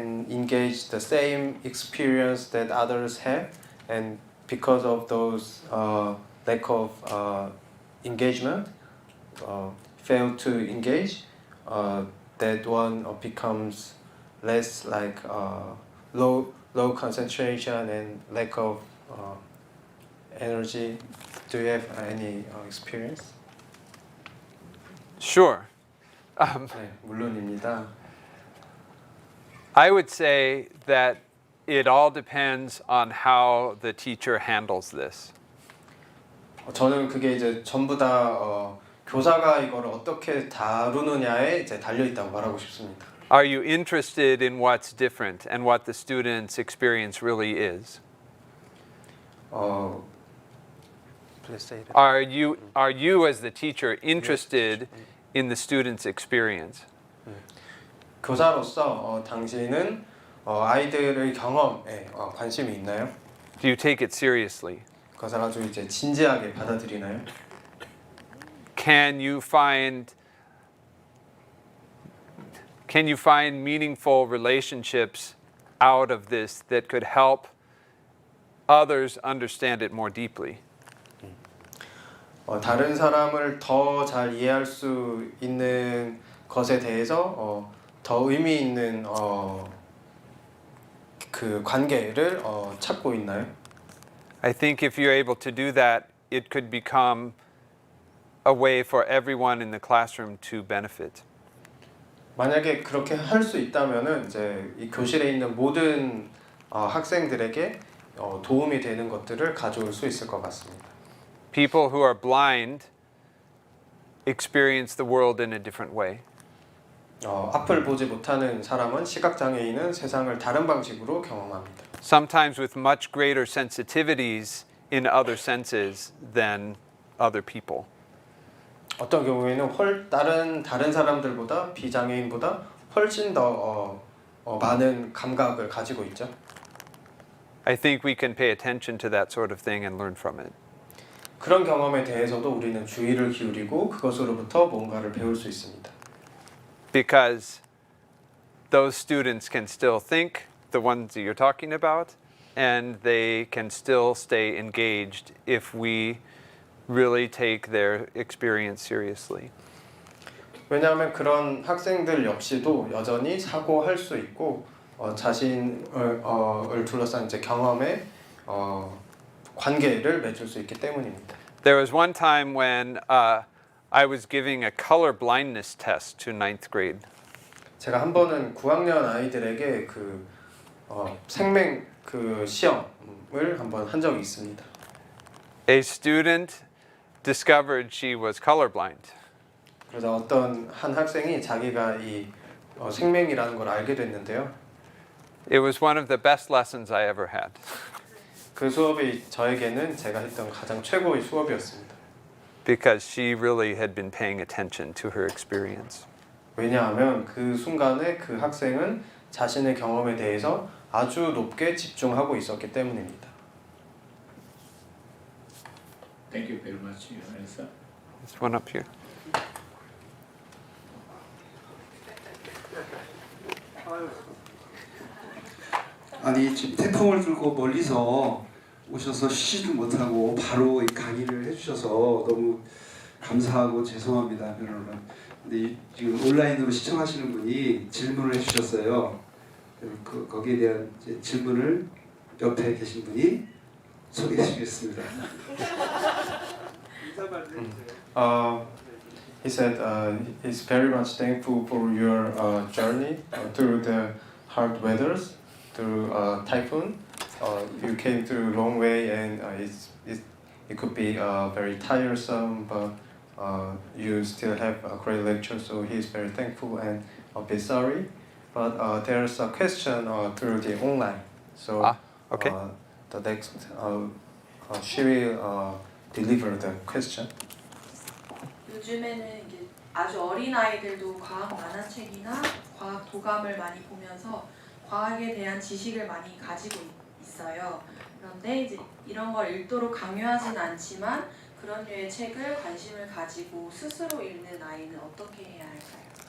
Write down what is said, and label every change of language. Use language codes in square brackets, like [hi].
[en] engage the same experience that others have, and because of those lack of engagement, fail to engage, that one becomes less like low concentration and lack of energy. Do you have any experience? Sure. [ko] 네, 물론입니다. [en] I would say that it all depends on how the teacher handles this. [ko] 저는 그게 이제 전부 다 교사가 이거를 어떻게 다루느냐에 이제 달려 있다고 말하고 싶습니다. [en] Are you interested in what's different and what the student's experience really is? Please say that. Are you as the teacher interested in the student's experience? [ko] 교사로서 당신은 아이들의 경험에 관심이 있나요? [en] Do you take it seriously? [ko] 그것을 아주 이제 진지하게 받아들이나요? [en] Can you find meaningful relationships out of this that could help others understand it more deeply? [ko] 다른 사람을 더 잘 이해할 수 있는 것에 대해서 더 의미 있는 그 관계를 찾고 있나요? [en] I think if you're able to do that, it could become a way for everyone in the classroom to benefit. [ko] 만약에 그렇게 할 수 있다면은 이제 이 교실에 있는 모든 학생들에게 도움이 되는 것들을 가져올 수 있을 것 같습니다. [en] People who are blind experience the world in a different way. [ko] 앞을 보지 못하는 사람은 시각장애인은 세상을 다른 방식으로 경험합니다. [en] Sometimes with much greater sensitivities in other senses than other people. [ko] 어떤 경우에는 다른 사람들보다 비장애인보다 훨씬 더 많은 감각을 가지고 있죠. [en] I think we can pay attention to that sort of thing and learn from it. [ko] 그런 경험에 대해서도 우리는 주의를 기울이고 그것으로부터 뭔가를 배울 수 있습니다. [en] Because those students can still think, the ones that you're talking about, and they can still stay engaged if we really take their experience seriously. [ko] 왜냐하면 그런 학생들 역시도 여전히 사고할 수 있고 자신을 둘러싼 이제 경험에 관계를 맺을 수 있기 때문입니다. [en] There was one time when I was giving a color blindness test to 9th grade. [ko] 제가 한 번은 9학년 아이들에게 그 생맹 그 시험을 한번 한 적이 있습니다. [en] A student discovered she was colorblind. [ko] 그래서 어떤 한 학생이 자기가 이 생맹이라는 걸 알게 됐는데요. [en] It was one of the best lessons I ever had. [ko] 그 수업이 저에게는 제가 했던 가장 최고의 수업이었습니다. [en] Because she really had been paying attention to her experience. [ko] 왜냐하면 그 순간에 그 학생은 자신의 경험에 대해서 아주 높게 집중하고 있었기 때문입니다. [en] Thank you very much, Elsa. This one up here. [ko] 아니 지금 태풍을 들고 멀리서 오셔서 쉬지도 못하고 바로 이 강의를 해주셔서 너무 감사하고 죄송합니다, 변호사님. 근데 지금 온라인으로 시청하시는 분이 질문을 해주셨어요. 거기에 대한 이제 질문을 옆에 계신 분이 소개해 주시겠습니다. [en] He said he's very much thankful for your journey through the hard weathers, through typhoon. You came through a long way, and it could be very tiresome, but you still have a great lecture. So he's very thankful and a bit sorry. But there's a question through the online. So okay. The next she will deliver the question. [ko] 요즘에는 이게 아주 어린 아이들도 과학 만화책이나 과학 도감을 많이 보면서 과학에 대한 지식을 많이 가지고 있어요. 그런데 이제 이런 걸 읽도록 강요하진 않지만 그런 류의 책을 관심을 가지고 스스로 읽는 아이는 어떻게 해야 할까요?